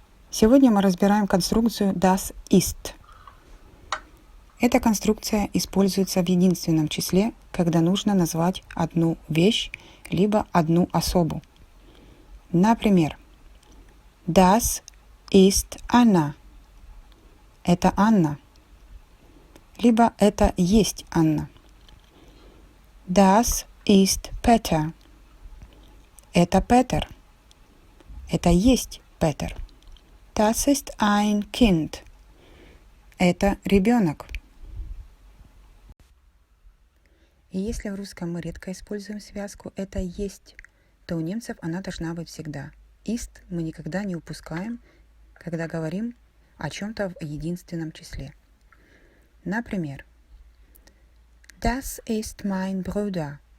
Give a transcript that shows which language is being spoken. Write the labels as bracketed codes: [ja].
[ru] Сегодня мы разбираем конструкцию das ist. Эта конструкция используется в единственном числе, когда нужно назвать одну вещь, либо одну особу. [de] Например, das ist Anna. [ru] Это Анна. Либо это есть Анна. [de] Das ist Peter. [ru] Это Петер. Это есть Петер. [de] Das ist ein Kind. [ru] Это ребенок. И если в русском мы редко используем связку «это есть», то у немцев она должна быть всегда. Ist мы никогда не упускаем, когда говорим о чем-то в единственном числе. Например, [de] Das ist mein Bruder.